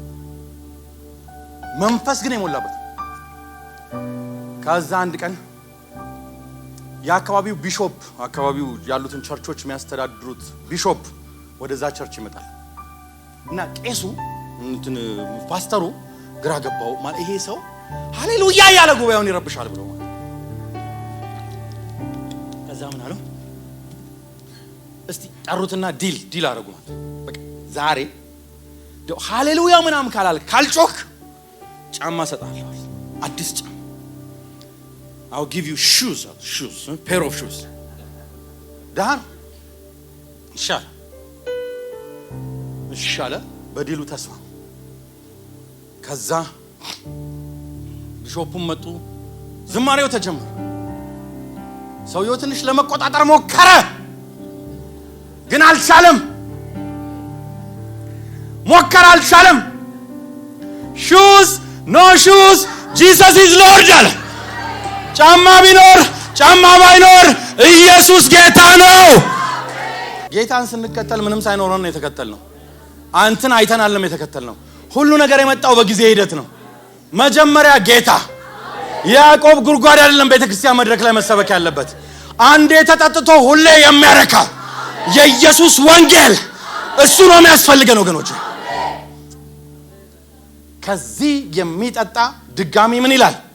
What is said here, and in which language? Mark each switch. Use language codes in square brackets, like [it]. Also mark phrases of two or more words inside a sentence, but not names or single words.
[am] መንፈስ ግን የሞላበት። ከዛ አንድ ቀን የአካባቢው ቢሾፕ፣ አካባቢው ያሉትን ቸርቾች የሚያስተዳድሩት ቢሾፕ ወደዛ ቸርች ይመጣል እና ቄሱ እንትን ፓስተሩ ግራ ገባው። ማለት ይሄ ሰው ሃሌሉያ ያለ ጉባኤውን ይረብሻል ብሎ ማለት። ከዛ ምን አለው? እስቲ ጠሩትና ዲል አደረጉ ማለት በቃ ዛሬ ደው ሃሌሉያ ምናምን ካልጮክ ጫማ ሰጣለሁ፣ አዲስ ጫማ። [en] I'll give you shoes, pair of shoes. [am] ዳን ይሻለ በዲሉ ተስፋ። ከዛ ቢሾፑም መጡ፣ ዝማሬው ተጀመረ። ሰውየው ትንሽ ለመቆጣጠር ሞከረ፣ ግን አልቻለም። አልቻለም። shoes [en] no shoes Jesus is Lord [am] አለ። ጫማ ቢኖር ጫማ ባይኖር ኢየሱስ ጌታ ነው። ጌታን ስንከተል ምንም ሳይኖረን ነው የተከተልነው። አንተን አይተናልም የተከተልነው። ሁሉ ነገር የመጣው በጊዜ ሂደት ነው። መጀመሪያ ጌታ ያዕቆብ ጉርጓድ አይደለም ቤተክርስቲያን መድረክ ላይ መሰበክ ያለበት። አንዴ ተጠጥቶ ሁሌ የሚያረካ የኢየሱስ ወንጌል እሱ ነው የሚያስፈልገን ወገኖች። ከዚህ የሚጠጣ ድጋሚ ምን ይላል?